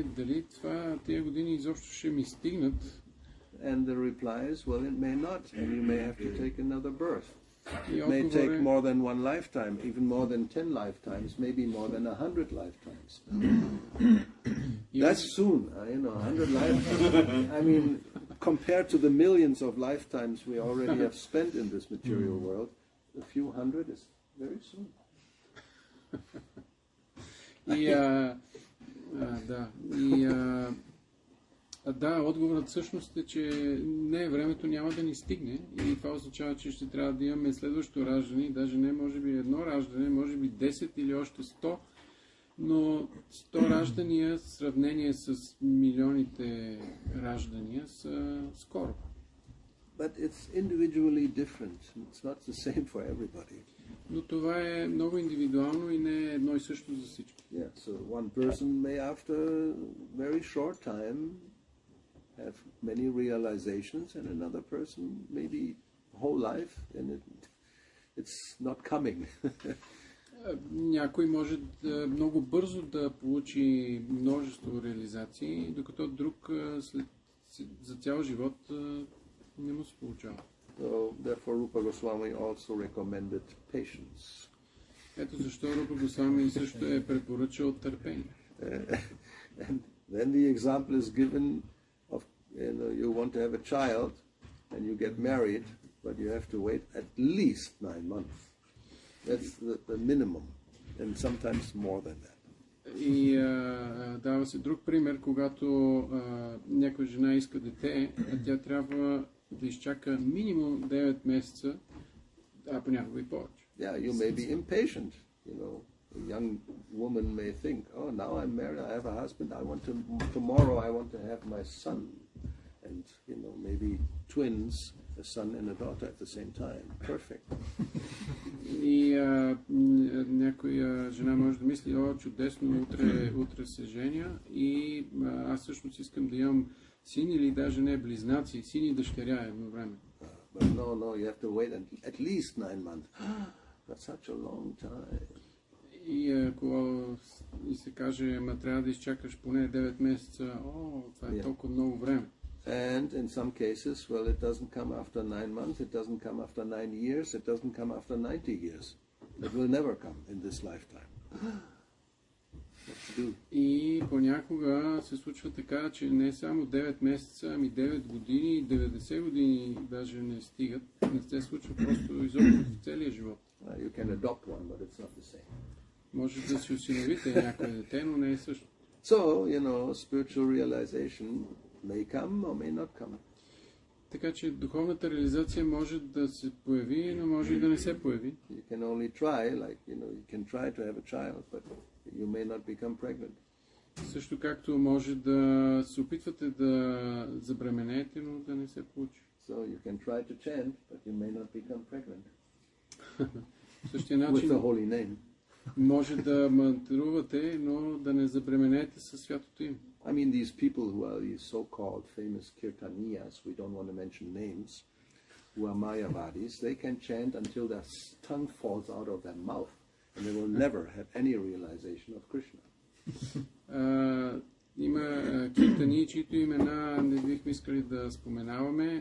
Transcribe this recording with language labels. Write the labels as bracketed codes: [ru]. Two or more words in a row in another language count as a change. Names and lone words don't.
[bg] Дали тия години изобщо ще ми стигнат? [en] And the reply is, well, it may not, and you may have to take another birth. [bg] И [en] It may take more than one lifetime, even more than 10 lifetimes, maybe more than 100 lifetimes. That's soon, 100 lifetimes. I mean, compared to the millions of lifetimes we already have spent in this material world, a few hundred is very soon. [bg] Да, отговорът всъщност е, че не, времето няма да ни стигне и това означава, че ще трябва да имаме следващо раждане, даже не може би едно раждане, може би 10 или още 100, но 100 раждания в сравнение с милионите раждания са скоро. [en] But it's individually different. It's not the same for everybody. [bg] Но това е много индивидуално и не е едно и също за всички. [en] Yeah, so one person may after a very short time have many realizations, and another person maybe whole life, and it's not coming. [bg] Някой може много бързо да получи множество реализации, докато друг за цял живот не му се получава. [en] So therefore Rupa Goswami also recommended patience. [bg] Ето защо Рупа Госвами също е препоръчал търпение. [en] And then the example is given of, you want to have a child and you get married, but you have to wait at least 9 months. That's the minimum, and sometimes more than that. [bg] И дава се друг пример, когато някоя жена иска дете, а тя трябва да изчака минимум 9 месеца, а понякога и повече. [en] Yeah, you may be impatient, A young woman may think, oh, now I'm married, I have a husband, tomorrow I want to have my son. And, maybe twins, a son and a daughter at the same time. Perfect. [bg] И някоя жена може да мисли, о, чудесно, утре се женя и аз всъщност искам да имам син или даже не близнаци, син и дъщеря едно време. [en] But no, you have to wait at least 9 months. That's such a long time. [bg] И ако се каже, трябва да изчакаш поне 9 месеца, това е толкова много време. [en] And in some cases, well, it doesn't come after 9 months, it doesn't come after 9 years, it doesn't come after 90 years. It will never come in this lifetime. What to do? [bg] И понякога се случва така, че не само 9 месеца, ами 9 години, 90 години даже не стигат. Не се случва просто изобщо в целия живот. [en] You can adopt one, but it's not the same. [bg] Може да си осиновите някое дете, но не е също. [en] So, spiritual realization may come or may not come. [bg] Така че духовната реализация може да се появи, но може и да не се появи. [en] You can only try, you can try to have a child, but you may not become pregnant. [bg] Също както може да се опитвате да забременеете, но да не се получи. [en] So you can try to chant, but you may not become pregnant. [bg] Същия начин [en] With the holy name. [bg] може да мантрувате, но да не забременеете със святото име. [en] I mean, these people who are these so-called famous kirtaniyas, we don't want to mention names, who are Mayavadis, they can chant until their tongue falls out of their mouth, and they will never have any realization of Krishna. [bg] Има киртани, чието имена не бихме искали да споменаваме.